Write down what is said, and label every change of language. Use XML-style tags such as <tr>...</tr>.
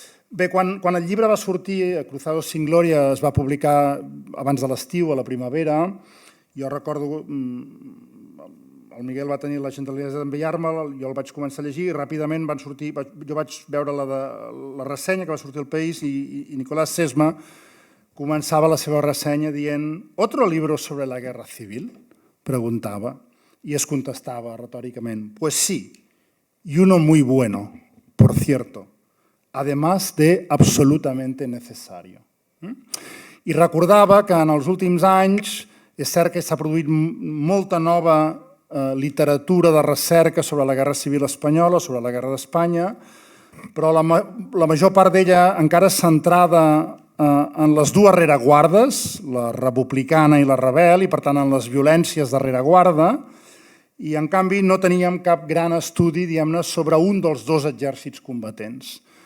<ca>Bé, quan el llibre va sortir, Cruzados sin Gloria, es va publicar abans de l'estiu, a la primavera, jo recordo, el Miguel va tenir la gentilesa d'enviar-me'l, jo el vaig començar a llegir i ràpidament van sortir, jo vaig veure la ressenya que va sortir al País i Nicolás Sesma començava la seva ressenya dient</ca> <es>«Otro libro sobre la guerra civil?»</es> <ca>preguntava i es contestava retòricament</ca> <es>«Pues sí, y uno muy bueno, por cierto, además de absolutamente necesario».</es> <ca>I recordava que en els últims anys és cert que s'ha produït molta nova literatura de recerca sobre la guerra civil espanyola, sobre la guerra d'Espanya, però la major part d'ella encara centrada en les 2 rereguardes, la republicana i la rebel, i per tant en les violències de rereguarda, i en canvi no teníem cap gran estudi, diguem-ne, sobre un dels 2 exèrcits combatents.</ca>